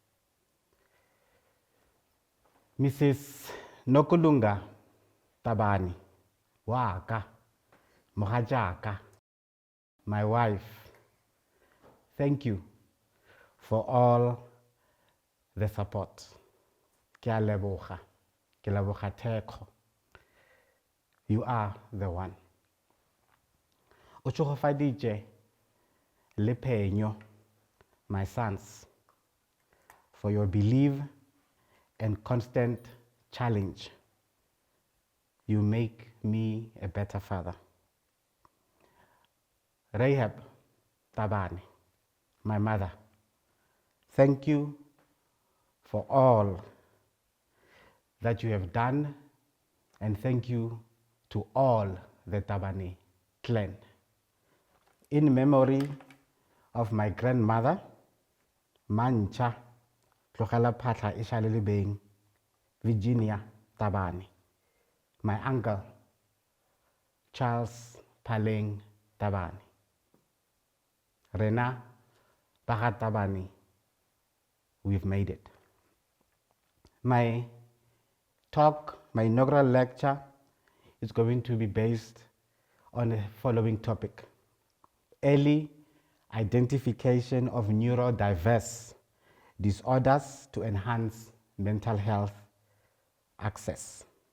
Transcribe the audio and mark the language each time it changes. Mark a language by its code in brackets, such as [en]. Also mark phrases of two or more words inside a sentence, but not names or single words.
[en] Mrs. Nokulunga Tabane, Waka, Mohajaka, my wife, thank you for all the support. [nso] Ke a leboga, ke leboga thekgo. [en] You are the one. [nso] O tshogofaditše le Phenyo, [en] my sons, for your belief and constant challenge. You make me a better father. Rahab Tabane, my mother, thank you for all that you have done, and thank you to all the Tabane clan. In memory of my grandmother, Mancha Tlogela Phatla Ishalelebeng, Virginia Tabane, my uncle, Charles Paleng Tabane, Rena Baga Tabane, we've made it. My talk, my inaugural lecture, is going to be based on the following topic: early identification of neurodiverse disorders to enhance mental health access.